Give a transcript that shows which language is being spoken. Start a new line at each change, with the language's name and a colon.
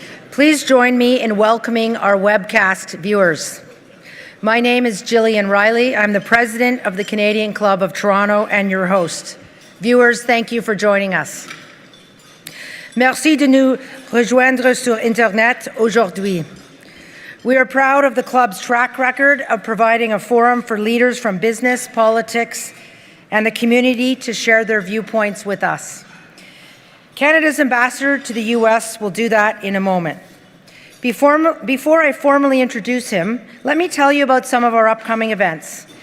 English: Please join me in welcoming our webcast viewers. My name is Gillian Riley. I'm the president of the Canadian Club of Toronto and your host. Viewers, thank you for joining us.
French: Merci de nous rejoindre sur Internet aujourd'hui.
English: We are proud of the club's track record of providing a forum for leaders from business, politics, and the community to share their viewpoints with us. Canada's ambassador to the U.S. will do that in a moment. Before I formally introduce him, let me tell you about some of our upcoming events.